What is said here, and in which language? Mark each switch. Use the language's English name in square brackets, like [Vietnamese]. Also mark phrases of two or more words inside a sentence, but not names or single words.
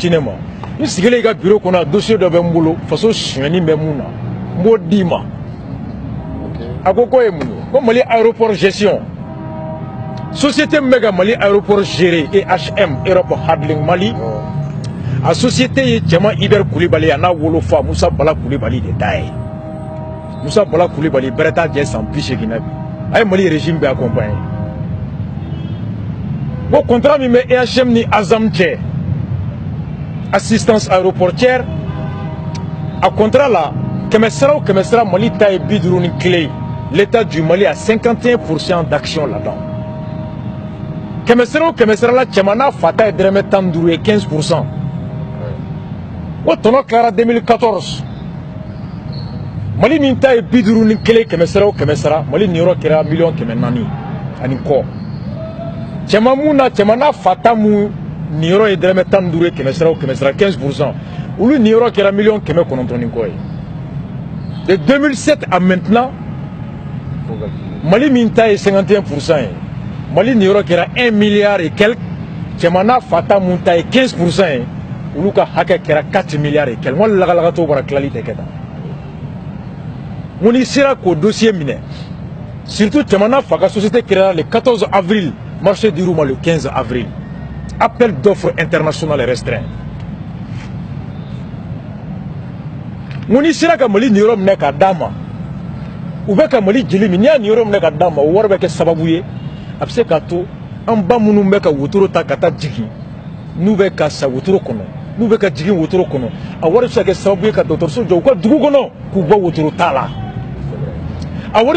[Bambara] ci ne ma n sigilen i ka bureau kɔnɔ dossier dɔ bɛ n bolo faso sonyɛni bɛ mun na n b'o d'i ma a ko k'o ye mun ye ko Mali [French] aéroport gestion société [Bambara] min bɛ ka Mali aéroport gérer EHM Europe Handling Mali a société ye cɛman Iber Kulibali a n'a wolofa Musa Bala Kulibali de ta ye Musa Bala Kulibali bɛrɛ t'a jɛ san 80 na bi a ye Mali régime bɛ accompagner ko contrat min bɛ EHM ni Azam cɛ [French] assistance aéroportière [Bambara] a contrat la kɛmɛ sara o kɛmɛ sara Mali ta ye 51 [French] l'État du Mali a 51% d'action là-dedans [Bambara] kɛmɛ sara o kɛmɛ sara la cɛman n'a fa ta ye dɛrɛmɛ 15 ye 15%. O tɔnɔ tilara 2014 Mali min ta ye 51 kɛmɛ sara o kɛmɛ sara Mali niyɔrɔ kɛra 1,400,000 ani kɔ cɛman mun na cɛman n'a fa ta mun niyɔrɔ ye dɛrɛmɛ 15 ye kɛmɛ sara o kɛmɛ sara 15% olu niyɔrɔ kɛra 900,000 ni kɔ ye [French] de 2007 à [Bambara] maintenant Mali min ta ye 51% ye Mali niyɔrɔ kɛra 1 [French] milliard et quelques [Bambara] cɛman n'a fa ta mun ta ye 15% ye olu ka hakɛ kɛra 4 [French] milliards et quelques [Bambara] wala lagalagatɔ bara tilali tɛ kɛ tan mun ni sera k'o dossier minɛ surtout cɛman n'a fa ka société créera [French] le 14 avril [Bambara] marché dir'u ma [French] le 15 avril appel d'offres international restreint [Bambara] mun ni sera ka Mali niyɔrɔ minɛ k'a d'a ma u bɛ ka Mali jeli min n'i y'a niyɔrɔ minɛ k'a d'a ma o wari bɛ kɛ sababu ye a bɛ se k'a to an ba minnu bɛ ka wotoro ta ka taa jigin n'u bɛ ka sa wotoro kɔnɔ n'u bɛ ka jigin wotoro kɔnɔ a wari bɛ se ka kɛ sababu ye ka dɔgɔtɔrɔso jɔ u ka dugu kɔnɔ k'u bɔ wotoro ta la a wari bɛ